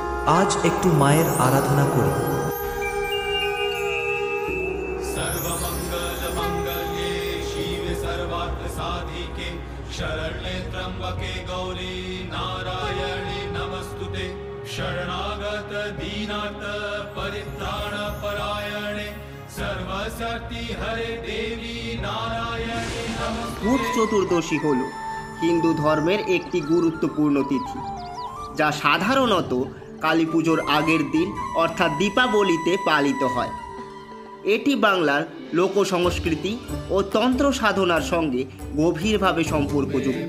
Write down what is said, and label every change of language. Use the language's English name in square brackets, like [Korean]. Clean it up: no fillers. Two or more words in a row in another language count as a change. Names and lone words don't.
[Bangla] আজ একটু মায়ের আরাধনা করি। [Sanskrit] सर्वमंगलमंगल्ये शिवे सर्वार्थसाधिके शरण्ये त्र्यंबके गौरी नारायणे नमस्तुते शरणागत दीनार्थ परित्राण परायणे सर्वशक्ति हरे देवी नारायणे नमस्तुते। [Bangla] ভূত চতুর্দশী হল হিন্দু ধর্মের একটি গুরুত্বপূর্ণ তিথি, যা সাধারণত কালী পুজোর আগের দিন অর্থাৎ দীপাবলিতে পালিত হয়। এটি বাংলার লোক সংস্কৃতি ও তন্ত্র সাধনার সঙ্গে গভীরভাবে সম্পর্কযুক্ত।